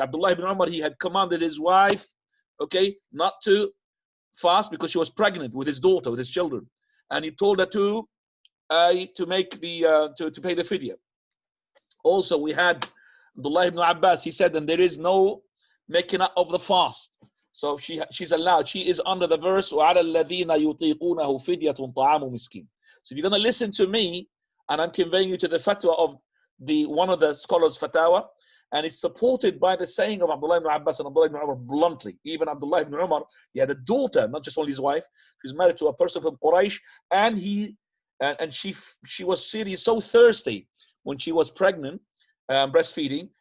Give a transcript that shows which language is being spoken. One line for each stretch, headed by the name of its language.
English: Abdullah ibn Umar, he had commanded his wife, okay, not to fast because she was pregnant with his daughter, with his children, and he told her to make the to pay the fidya. Also, we had Abdullah ibn Abbas. He said, and there is no making up of the fast. So she's allowed. She is under the verse
Arabic: وَعَلَى الَّذِينَ يُطِيقُونَهُ فِدْيَةٌ طَعَامُ مِسْكِينٍ.
English: So if you're going to listen to me, and I'm conveying you to the fatwa of one of the scholars' fatwa, and it's supported by the saying of Abdullah ibn Abbas and Abdullah ibn Umar bluntly. Even Abdullah ibn Umar, he had a daughter, not just only his wife. She was married to a person from Quraysh, and she was seriously so thirsty when she was pregnant, breastfeeding.